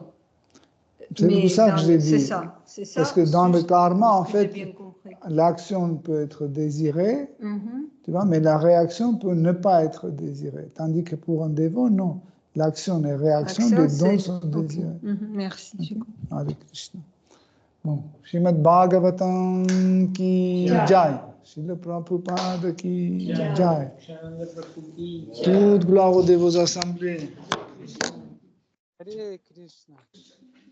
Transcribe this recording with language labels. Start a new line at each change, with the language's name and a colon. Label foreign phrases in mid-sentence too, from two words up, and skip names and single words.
French: C'est pour ça que je l'ai dit. C'est ça. Parce que dans le karma, en fait, l'action peut être désirée, tu vois, mais la réaction peut ne pas être désirée. Tandis que pour un dévot, non. L'action et réaction, les dons sont désirés. Merci. Hare Krishna.
Hindi: Bon, श्रीमद् भागवतम् की जय. श्रील प्रभुपाद की जय.
French: Toute gloire aux dévots assemblés. Hare Krishna.